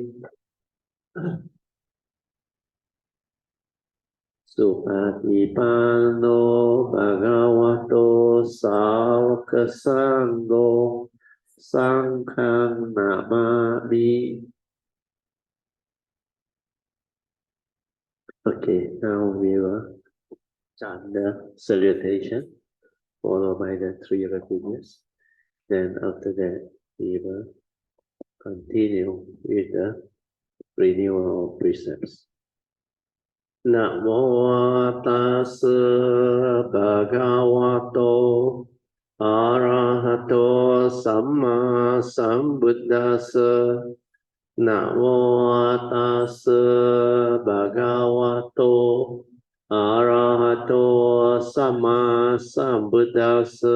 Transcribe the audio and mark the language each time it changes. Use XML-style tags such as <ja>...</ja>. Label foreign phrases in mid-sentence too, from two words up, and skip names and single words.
<pi>Supatipanno Bhagavato Sāvaka Sangho Sanghang Namami.</pi> <en>Okay, now we will chant the salutation, followed by the 3 refuges. Then after that, we will continue with the renewal of precepts.</en> <pi>Namo tassa bhagavato arahato samma sambuddhassa. Namo tassa bhagavato arahato samma sambuddhassa.</pi>